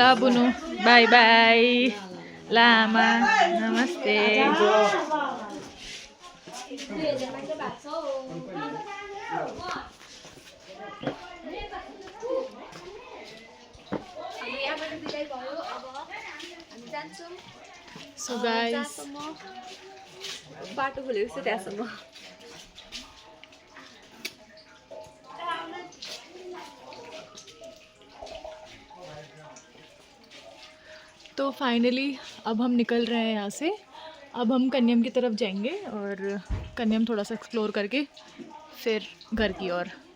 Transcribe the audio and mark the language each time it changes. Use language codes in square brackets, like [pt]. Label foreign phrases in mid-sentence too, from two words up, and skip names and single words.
[ne] ला बुनु [en] bye bye [ne] लामा नमस्ते [en] so guys [ne] बाटो खोलेको छ त्यहाँसम्म [hi] तो फाइनली अब हम निकल रहे हैं यहाँ से। अब हम कन्यम की तरफ जाएंगे और कन्यम थोड़ा सा एक्सप्लोर करके फिर घर की ओर।